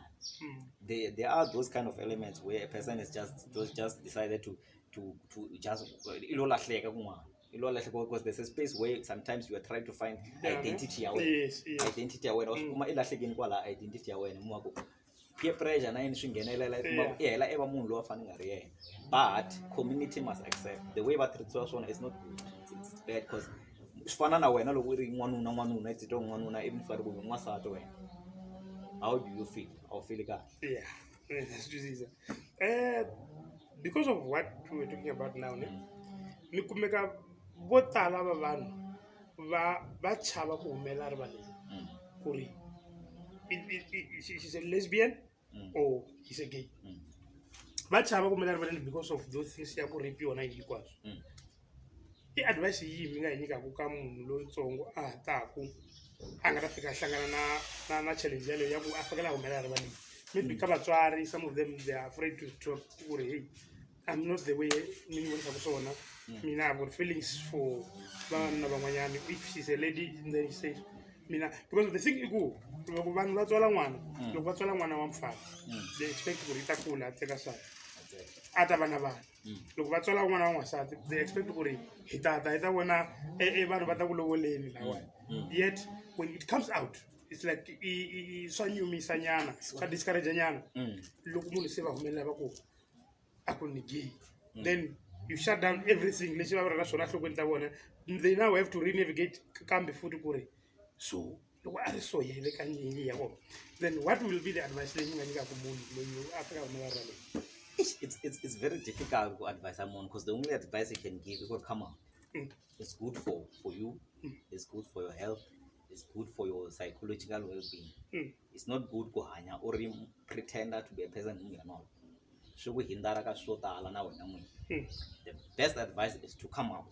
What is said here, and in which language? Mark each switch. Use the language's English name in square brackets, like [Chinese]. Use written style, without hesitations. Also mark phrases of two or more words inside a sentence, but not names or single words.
[English] There are those kind of elements where a person is just decided to just because there's a space where sometimes you are trying to find identity Yes. identity identity peer pressure [Tsonga] na swi nghenelela i hela i va munhu loyi a fanele nga ri yena, [English] but community must accept the way [Tsonga] va treatiwa swona [English] is not good. It's bad because [Tsonga] swi fana na wena loko u ri n'wanuna i titwa n'wanuna even fari ku n'wansati wena, [English] how do you feel? How feel kahle? Yeah, that's just it. Because of what we were talking about now, [Tsonga] ni kumeka vo tala va vanhu va chava ku humela rivaleni ku ri [English] she's a lesbian or he's a gay. [Tsonga] Va chava ku humela rivaleni [English] because of those things [Tsonga] ya ku rape yona hinkwaswo. I advice yihi mi nga yi nyikaku ka munhu lontsongo a ha taku a nga ta fika hlangana na challenge yaleyo ya ku a fikela humela rivaleni? Maybe ka vatswari, [English] some of them they are afraid to talk [Tsonga] ku ri [English] hey, I'm not the way [Tsonga] mi ni vonisa ku swona. [English] Mina I've got feelings for [Tsonga] vanhu van'wanyana. [English] If she's a lady, then he says mina, because the thing is [Tsonga] ku loko vanhu va tswala n'wana, loko va tswala n'wana wa mfana, [English] they expect [Tsonga] ku ri ta kula a teka nsati a ta va na vana. Loko va tswala n'wana wa n'wansati, [English] they expect [Tsonga] ku ri hi ta vona vanhu va ta ku lovoleni lawani. [English] Yet when it comes out, it's like [Tsonga] swa nyumisa nyana, swa discourage nyana. Loko munhu se va humelela va ku a ku ni gay, [English] then you shut down everything [Tsonga] leswi va vuraka swona nhlokweni ta vona. [English] They now have to renavigate [Tsonga] kambe futhi ku ri so loko a ri so yele ka nyinyi ya vona, [English] then what will be the advice [Tsonga] leyi nga nyikaku munhu loyi a fika humela rivaleni? [English] It's very difficult to advise someone because the only advice you can give is come out. It's good for you, it's good for your health, it's good for your psychological well-being. It's not good to hanya or pretend to be a person who you're not. The best advice is to come out.